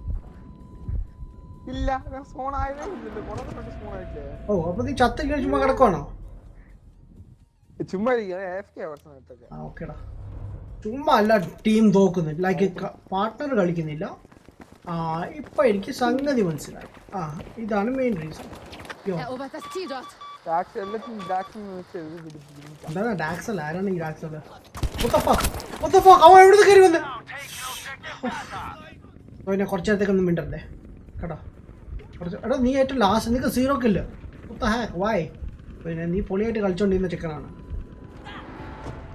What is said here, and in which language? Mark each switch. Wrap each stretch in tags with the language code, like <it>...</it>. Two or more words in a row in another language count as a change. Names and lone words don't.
<ml>ഓ അപ്പൊ നീ ചത്ത ചുമ്മാ കിടക്കുവാണോ? ഓക്കേടാ. ചുമ്മാ അല്ല ടീം തോക്കുന്നത്.</ml> <en>like partner</en> <ml>കളിക്കുന്നില്ല. ഇപ്പൊ എനിക്ക് സംഗതി മനസ്സിലായി. ഇതാണ്</ml> <en>main reason.</en> <de>Erobert das Ziel dort!</de> <ml>എന്താണ് ഡാക്സൽ? ആരാണ് ഈ ഡാക്സൽ? അവൻ എവിടുന്ന് കയറി വന്ന്? പിന്നെ കുറച്ച് നേരത്തേക്കൊന്നും മിണ്ടല്ലേ കേട്ടോ. എടാ നീ ഏറ്റവും ലാസ്റ്റ്, നിനക്ക് 0 കില്ല്. വായ്. പിന്നെ നീ പൊളിയായിട്ട് കളിച്ചോണ്ടിരുന്ന ചെക്കനാണ്.</ml>